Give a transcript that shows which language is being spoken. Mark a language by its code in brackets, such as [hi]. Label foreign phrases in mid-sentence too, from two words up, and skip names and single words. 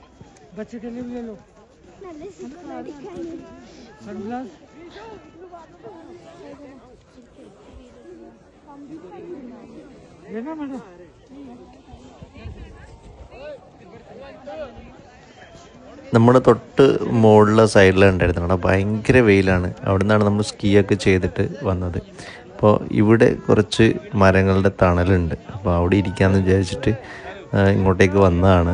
[hi] बच्चे के लिए भी ले लो सनग्लास। लेना मैडम। [ml] നമ്മുടെ തൊട്ട് മുകളിലെ സൈഡിലുണ്ടായിരുന്നു അവിടെ ഭയങ്കര വെയിലാണ്. അവിടെ നിന്നാണ് നമ്മൾ സ്കീയൊക്കെ ചെയ്തിട്ട് വന്നത്. അപ്പോൾ ഇവിടെ കുറച്ച് മരങ്ങളുടെ തണലുണ്ട്. അപ്പോൾ അവിടെ ഇരിക്കാമെന്ന് വിചാരിച്ചിട്ട് ഇങ്ങോട്ടേക്ക് വന്നതാണ്.